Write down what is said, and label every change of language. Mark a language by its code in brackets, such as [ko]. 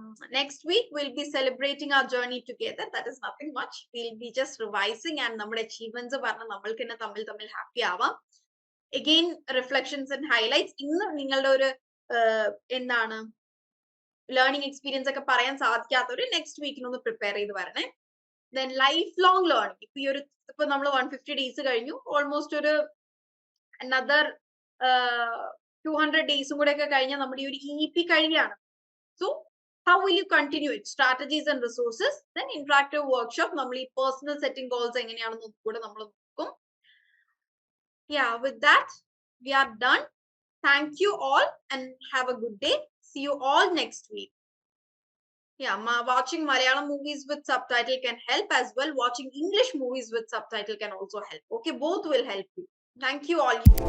[en] Next week we'll be celebrating our journey together. That is nothing much. We'll be just revising and [ml] നമ്മുടെ achievements പറഞ്ഞ് നമ്മൾക്ക് തന്നെ തമ്മിൽ happy ആവാം. [en] Again, reflections and highlights. [ml] ഇന്ന് നിങ്ങളുടെ ഒരു എന്താണ് ലേണിംഗ് എക്സ്പീരിയൻസ് ഒക്കെ പറയാൻ സാധിക്കാത്തവര് നെക്സ്റ്റ് വീക്കിനൊന്ന് പ്രിപ്പയർ ചെയ്ത് വരണേ. Then life long learning. ഇപ്പൊ നമ്മൾ 150 ഡേയ്സ് കഴിഞ്ഞു. ഓൾമോസ്റ്റ് ഒരു another 200 ഡേയ്സും കൂടെ ഒക്കെ കഴിഞ്ഞാൽ നമ്മുടെ ഈ ഒരു EP കഴിയാണ്. [en] So how will you continue it? Strategies and resources. Then interactive workshop. [ml] നമ്മൾ ഈ പേഴ്സണൽ സെറ്റിംഗ് ഗോൾസ് എങ്ങനെയാണെന്ന് കൂടെ നമ്മൾ നോക്കും. [en] Yeah, with that, we are done. Thank you all and have a good day. See you all next week. Yeah, watching Malayalam movies with subtitle can help as well. Watching English movies with subtitle can also help. Okay, both will help you. Thank you all.